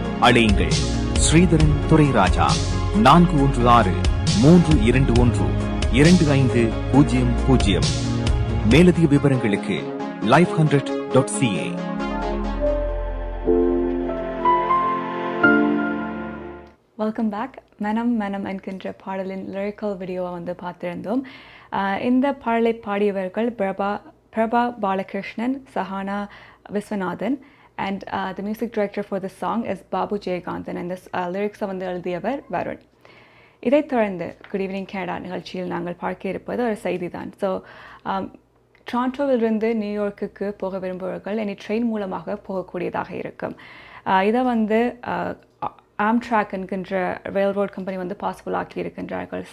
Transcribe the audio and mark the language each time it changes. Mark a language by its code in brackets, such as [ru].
[ta] அழையுங்கள் ஸ்ரீதரன் துரைராஜா 416-321-2500. மேலதிக விவரங்களுக்கு life100.ca. Welcome back. மனம் மனம் என்கின்ற பாடலின் லிரிக்கல் வீடியோவை வந்து பார்த்திருந்தோம். இந்த பாடலை பாடியவர்கள் Prabha Balakrishnan, Sahana Viswanathan, [en] and the music director for the song is Babu Jayakanthan, and this lyrics [ta] வந்து எழுதியவர் வருண். இதைத் தொடர்ந்து குட் ஈவினிங் கனடா நிகழ்ச்சியில் நாங்கள் பார்க்க இருப்பது ஒரு செய்தி தான். ஸோ டொரண்டோவிலிருந்து நியூயார்க்குக்கு போக விரும்புபவர்கள் இனி ட்ரெயின் மூலமாக போகக்கூடியதாக இருக்கும். இதை வந்து ஆம்ட்ராக் என்கின்ற ரயில்ரோட் கம்பெனி வந்து பாசிபிள் ஆக்கி இருக்கின்றார்கள்.